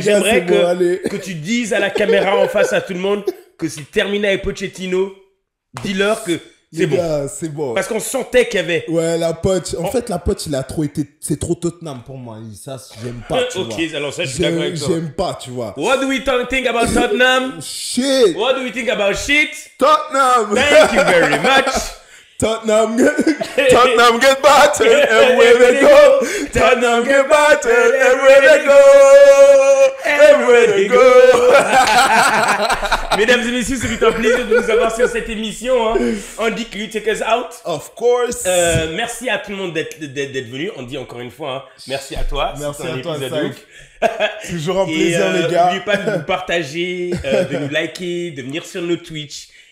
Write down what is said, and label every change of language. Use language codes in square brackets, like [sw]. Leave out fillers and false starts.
[fr] que tu dises à la caméra en face à tout le monde que c'est terminé avec Pochettino. Dis-leur que c'est bon. C'est bon. Parce qu'on sentait qu'il y avait... Ouais, la Poch. En fait, la Poch, il a trop été... C'est trop Tottenham pour moi. Ça, j'aime pas, tu vois. Ok, alors ça, je suis d'accord avec toi. J'aime pas, tu vois. [en] What do we think about Tottenham? Shit. What do we think about shit? Tottenham. Thank you very much. Tottenham get battered everywhere they go. Tottenham get battered everywhere they go. Everywhere they go. [fr] Mesdames et messieurs, c'est un plaisir de vous avoir sur cette émission. Hein. [en] Andy, can you take us out? Of course. [fr] Merci à tout le monde d'être venu. On dit encore une fois, hein, merci à toi. Merci à toi, c'est toujours un plaisir, les gars. N'oubliez pas de nous partager, de nous liker, de venir sur nos Twitch.